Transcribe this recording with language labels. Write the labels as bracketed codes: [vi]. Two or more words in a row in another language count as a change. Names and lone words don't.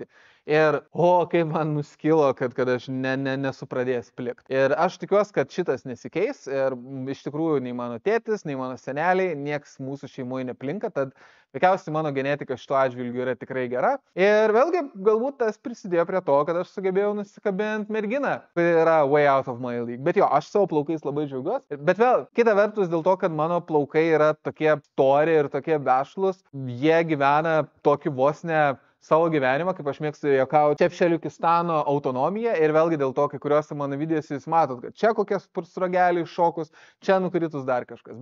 [lt] Ir, kaip man nuskilo, kad aš nesupradėjęs plikt. Ir aš tikiuosi, kad šitas nesikeis ir iš tikrųjų nei mano tėtis, nei mano seneliai, nieks mūsų šeimoje neplinka, tad veikiausiai mano genetika šituo atžvilgiu yra tikrai gera. Ir vėlgi, galbūt tas prisidėjo prie to, kad aš sugebėjau nusikabinti merginą, kuri yra [en] way out of my league. [lt] Bet jo, aš savo plaukais labai džiaugiuosi. Bet vėl, kita vertus, dėl to, kad mano plaukai yra tokie stori ir tokie vešlus, jie gyvena tokį vos ne savo gyvenimą, kaip aš mėgstu juokauti, Čepšeliukistano autonomiją ir vėlgi dėl to, kai kuriuose mano videose jūs matot, kad čia kokie sprogeliai šokus, čia nukritus dar kažkas.